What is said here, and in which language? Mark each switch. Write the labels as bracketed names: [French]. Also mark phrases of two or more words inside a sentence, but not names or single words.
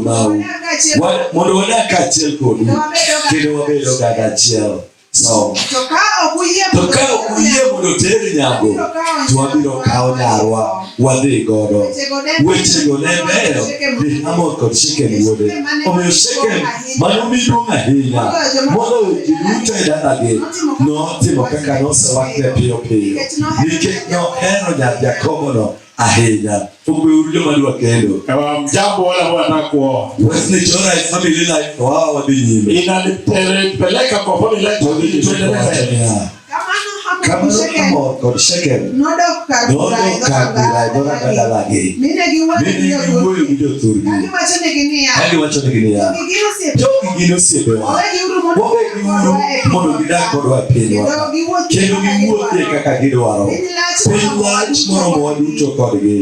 [Luo (Kenya and Tanzania)] mau mondo wadak achiel kodu kendo wabedo gaga achiel so to ka okuye mondo teri nyango to wabiro kawo nyarwa wadhi godo wechego ne beyo ni Hamor kod Shekem wuode omiyo Shekem mano miduong' ahinya moloyo ji duto e dalagi notimo kaka nosewakne piyo piyo nikech nohero nyar Jakobono ahinya. Ugweuru joma dwa kendo. [Swahili] Jambo wala wanataka kuoa. [Luo (Kenya and Tanzania)] Wesley Chora [English] family life [Luo (Kenya and Tanzania)] wao wadhi nyime. [Swahili] Inanipeleka kwa [English] family life [Swahili] tuendelee. [Luo (Kenya and Tanzania)] Kama Hamor kod Shekem nodok kar bura dalagi. Mine giwuoyo gi jothurgi. Kagiwacho negi niya. Jogi gin osiepewa. Wawegiuru mondo gidag kodwa e pinywa. Kendo giwuothie kaka gidwaro. Piny lach moromo waduto kodgi.